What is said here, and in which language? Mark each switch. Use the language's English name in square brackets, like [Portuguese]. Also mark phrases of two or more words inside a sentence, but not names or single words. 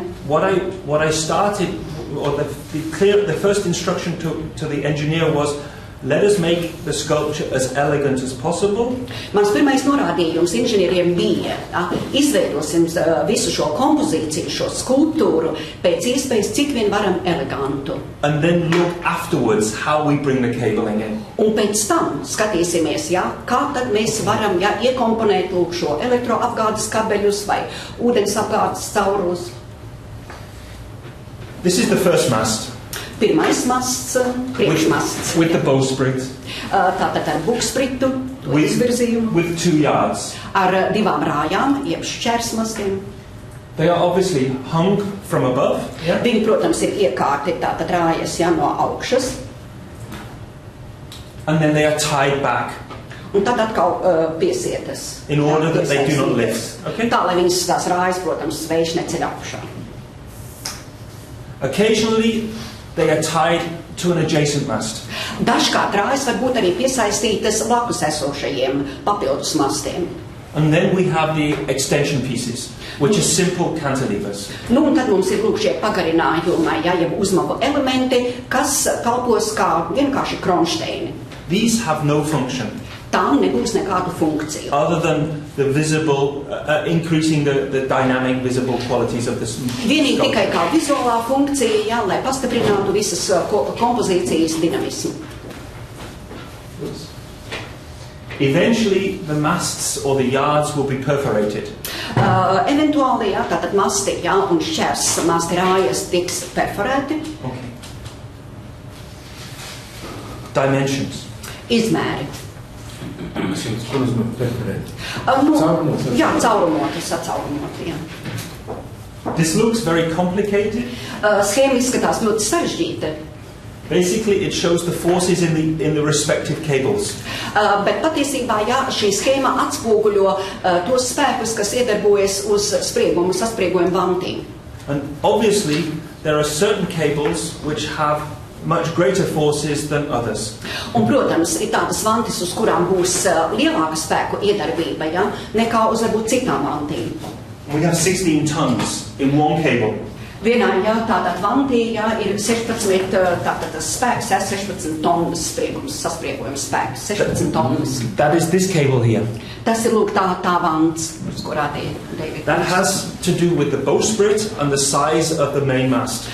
[English] What I started, or the first instruction to the engineer was, let us make the sculpture as elegant as possible. [Latvian] Mans pirmais norādījums inženieriem bija, izveidosim visu šo kompozīciju, šo skulptūru pēc iespējas cik vien varam elegantu. [English] And then look afterwards how we bring the cabling in. [Latvian] Un pēc tam skatīsimies, kā tad mēs varam iekomponēt lūk šo elektroapgādes kabeļus vai ūdens apgādes caurus. [English] This is the first mast. [Latvian] Pirmais masts, priekšmasts. [English] With the bowsprit. [Latvian] Tātad ar bukspritu, izvirzījumu. [English] With 2 yards. [Latvian] Ar 2 rājām, jeb šķērsmastiem. [English] They are obviously hung from above. Yeah? [Latvian] Viņi, protams, ir iekārti tātad rājas no augšas. [English] And then they are tied back. [Latvian] Un tad atkal piesietas. [English] In order that they do not lift. Okay? [Latvian] Tā, lai viņas tās rājas, protams, vējš neceļ augšā. [English] Occasionally, they are tied to an adjacent mast. [Latvian] Dažkārt rājas var būt arī piesaistītas blakus esošajiem papildus mastiem. [English] And then we have the extension pieces, which are simple cantilevers. [Latvian] Nu, un tad mums ir lūk šie pagarinājumi, jeb uzmavu elementi, kas kalpos kā vienkārši kronšteini. [English] These have no function. [Latvian] Tām nebūs nekādu funkciju. [English] Other than the visible, increasing the dynamic visible qualities of this [Latvian] Vienīgi tikai kā vizuālā funkcija, lai pastiprinātu visas kompozīcijas dinamismu. [English] Eventually, the masts or the yards will be perforated. [Latvian] Eventuāli, tātad masti, un šķērs masti rājas tiks perforēti. [English] Okay. Dimensions. [Latvian] Izmēri. Caurumot. Jā, caurumoti, sacaurumoti, jā. [English] This looks very complicated. [Latvian] Schēma izskatās ļoti sarežģīta. [English] Basically, it shows the forces in the respective cables. [Latvian] Bet patiesībā, šī schēma atspoguļo tos spēkus, kas iedarbojas uz saspriegumu vantīm. [English] And obviously, there are certain cables which have much greater forces than others. [Latvian] Un, protams, ir tādas vantis, uz kurām būs lielāka spēku iedarbība, nekā uz varbūt citām vantīm. [English] We have 16 tons in one cable. [Latvian] Vienā, tātad vantī, ir 16, tātad tas spēks, 16 tonnas saspriegojums spēks, 16 tonnas. [English] That is this cable here. [Latvian] Tas ir, lūk, tā vants, uz kurā tie David. [English] That has to do with the bowsprit and the size of the main mast.